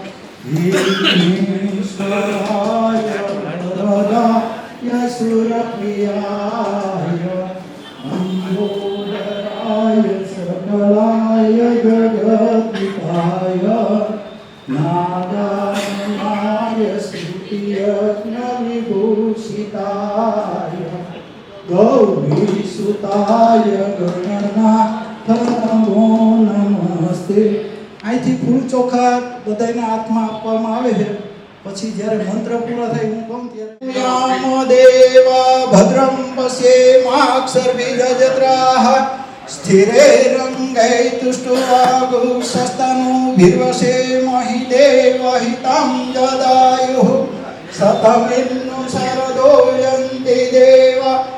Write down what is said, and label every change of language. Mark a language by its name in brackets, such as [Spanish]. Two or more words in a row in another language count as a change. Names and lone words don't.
[Sanskrit] विघ्नेश्वराय वरदाय सुरप्रियाय लंबोदराय सकलाय जगद्विकाय नागाय स्तुतियज्ञविभूषिताय गौरीसुताय गणनाथ नमो नमस्ते। [Gujarati] અહીંથી ફૂલ ચોખા બધાના હાથમાં આપવામાં આવે છે। પછી જ્યારે મંત્ર પૂરો થાય હું કહું ત્યારે [Sanskrit] યામ દેવ ભદ્રમ પશ્યેમાક્ષરબીજજત્રાઃ સ્થિરૈરંગૈ તુષ્ટુવાગુઃ ભીર્વસે મહિ દેવહિतं જદાયુઃ સતમિન્नु શરદો યન્તિ દેવા